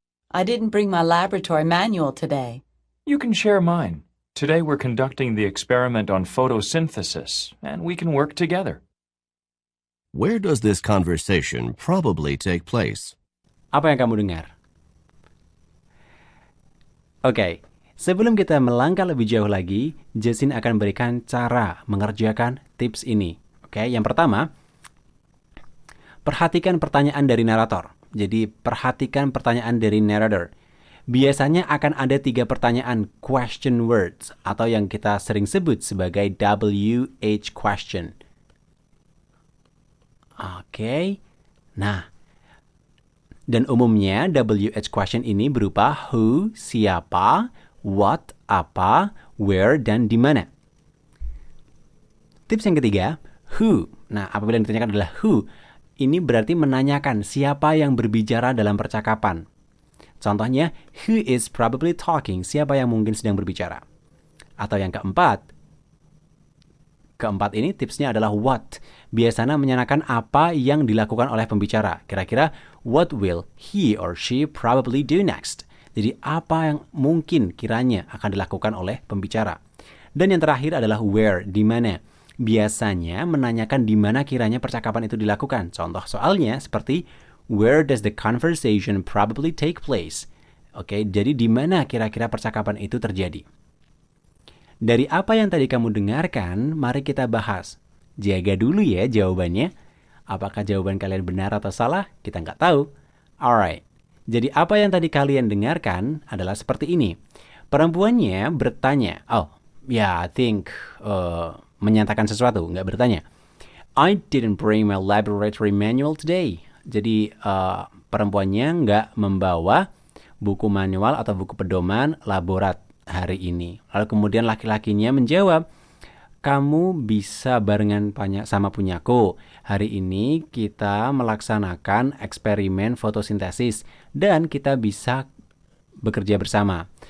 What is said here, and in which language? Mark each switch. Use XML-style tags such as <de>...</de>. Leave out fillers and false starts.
<en>I didn't bring my laboratory manual today. You can share mine. Today we're conducting the experiment on photosynthesis, and we can work together. Where does this conversation probably take place?</en> <id>Apa yang kamu dengar? Oke, sebelum kita melangkah lebih jauh lagi, Jasin akan berikan cara mengerjakan tips ini. Oke, yang pertama, perhatikan pertanyaan dari narator. Jadi, perhatikan pertanyaan dari narrator. Biasanya akan ada 3 pertanyaan question words atau yang kita sering sebut sebagai WH question. Oke. Nah, dan umumnya WH question ini berupa who, siapa, what, apa, where, dan di mana. Tips yang ketiga, who. Nah, apabila yang ditanyakan adalah who, ini berarti menanyakan siapa yang berbicara dalam percakapan. Contohnya,</id> <en>who is probably talking?</en> <id>Siapa yang mungkin sedang berbicara? Atau yang keempat ini tipsnya adalah what. Biasanya menanyakan apa yang dilakukan oleh pembicara. Kira-kira,</id> <en>what will he or she probably do next?</en> <id>Jadi, apa yang mungkin kiranya akan dilakukan oleh pembicara. Dan yang terakhir adalah where, di mana. Biasanya menanyakan di mana kiranya percakapan itu dilakukan. Contoh soalnya seperti</id> <en>where does the conversation probably take place?</en> <id>Oke, jadi di mana kira-kira percakapan itu terjadi? Dari apa yang tadi kamu dengarkan, mari kita bahas. Jaga dulu ya jawabannya. Apakah jawaban kalian benar atau salah? Kita nggak tahu. Alright. Jadi apa yang tadi kalian dengarkan adalah seperti ini. Perempuannya bertanya.</id> <en>I think</en> <id>menyatakan sesuatu, nggak bertanya.</id> <en>I didn't bring my laboratory manual today.</en> <id>Jadi perempuannya nggak membawa buku manual atau buku pedoman laborat hari ini. Lalu kemudian laki-lakinya menjawab, kamu bisa barengan sama punyaku. Hari ini kita melaksanakan eksperimen fotosintesis dan kita bisa bekerja bersama.</id>